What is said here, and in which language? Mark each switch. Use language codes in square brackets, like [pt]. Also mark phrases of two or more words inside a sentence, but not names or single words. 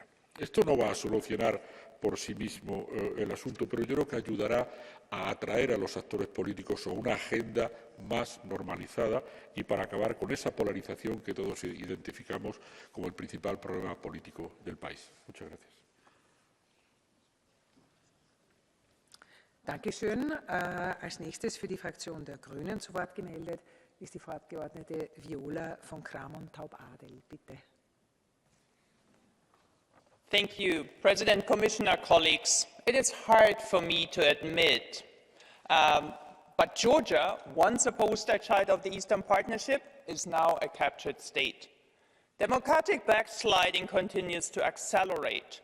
[es] Esto no va a solucionar por sí mismo el asunto, pero yo creo que ayudará a atraer a los actores políticos a una agenda más normalizada y para acabar con esa polarización que todos identificamos como el principal problema político del país. Muchas gracias. [de] Dankeschön. Als nächstes für die Fraktion der Grünen zu Wort gemeldet ist die Frau Abgeordnete Viola von Kramon-Taubadel. Bitte. [en] Thank you, President, Commissioner, colleagues. It is hard for me to admit, but Georgia, once a poster child of the Eastern Partnership, is now a captured state. Democratic backsliding continues to accelerate.